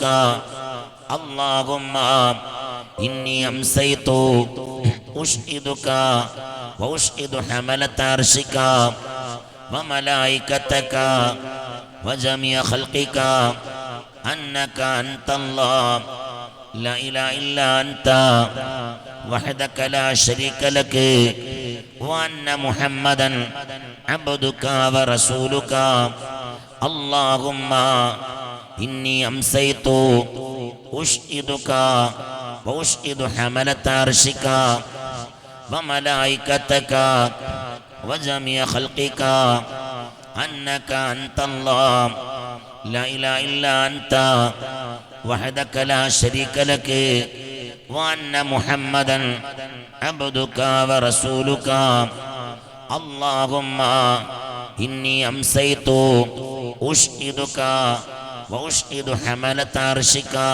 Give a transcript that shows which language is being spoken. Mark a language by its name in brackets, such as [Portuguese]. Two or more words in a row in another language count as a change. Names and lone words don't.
[Arabic] اللهم إني أمسيت أشهدك وأشهد حملة عرشك وملائكتك وجميع خلقك أنك أنت الله لا إله إلا أنت وحدك لا شريك لك وأن محمدا عبدك ورسولك. اللهم إني أمسيت أشهدك وأشهد حملة عرشك وملائكتك وجميع خلقك أنك أنت الله لا إله إلا أنت وحدك لا شريك لك وأن محمدا عبدك ورسولك اللهم إني أمسيت أشهدك وأشهد حملة عرشك